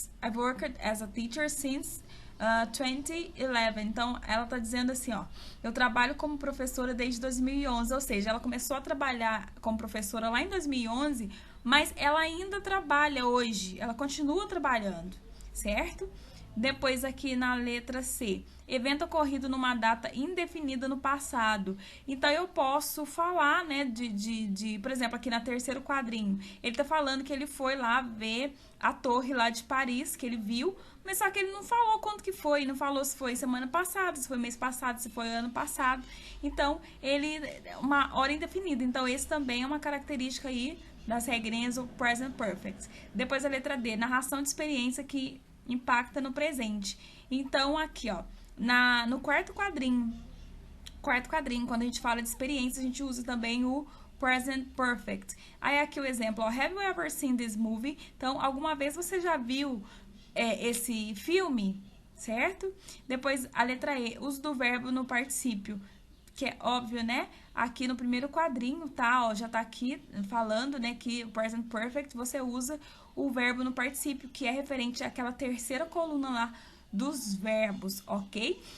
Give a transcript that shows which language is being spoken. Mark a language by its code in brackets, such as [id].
[en] I've worked as a teacher since 2011. [pt] Então, ela tá dizendo assim, ó. Eu trabalho como professora desde 2011. Ou seja, ela começou a trabalhar como professora lá em 2011, mas ela ainda trabalha hoje. Ela continua trabalhando, certo? Depois aqui na letra C, evento ocorrido numa data indefinida no passado. Então, eu posso falar, né, por exemplo, aqui na terceiro quadrinho, ele tá falando que ele foi lá ver a torre lá de Paris, que ele viu, mas só que ele não falou quanto que foi, não falou se foi semana passada, se foi mês passado, se foi ano passado. Então, uma hora indefinida. Então, esse também é uma característica aí das regrinhas do present perfect. Depois a letra D, narração de experiência que impacta no presente. Então, aqui, ó, no quarto quadrinho, quando a gente fala de experiência, a gente usa também o present perfect. Aí, aqui o exemplo, ó, [en] have you ever seen this movie? [pt] Então, alguma vez você já viu esse filme, certo? Depois, a letra E, uso do verbo no particípio. que é óbvio, né? Aqui no primeiro quadrinho, tá? Ó, já tá aqui falando, né, que o present perfect você usa o verbo no particípio, que é referente àquela terceira coluna lá dos verbos, ok?